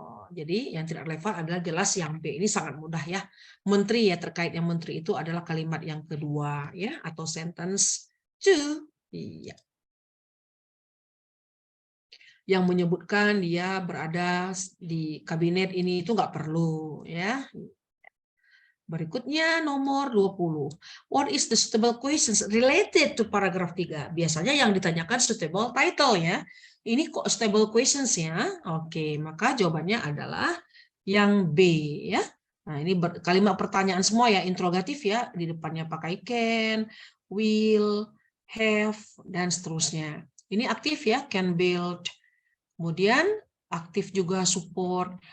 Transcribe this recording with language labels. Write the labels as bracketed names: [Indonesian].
[Indonesian] Jadi yang tidak relevan adalah jelas yang B. Ini sangat mudah ya. Menteri ya, terkait yang menteri itu adalah kalimat yang kedua ya, atau sentence 2. Iya. Yang menyebutkan dia berada di kabinet ini itu nggak perlu ya. Berikutnya nomor 20. [English] What is the suitable questions related to paragraph 3? [Indonesian] Biasanya yang ditanyakan [English] suitable title [Indonesian] ya. Ini kok [English] suitable questions [Indonesian] ya. Oke, maka jawabannya adalah yang B ya. Nah, ini kalimat pertanyaan semua ya, interrogatif ya. Di depannya pakai can, will, have, dan seterusnya. Ini aktif ya, [English] can build. [Indonesian] Kemudian aktif juga support.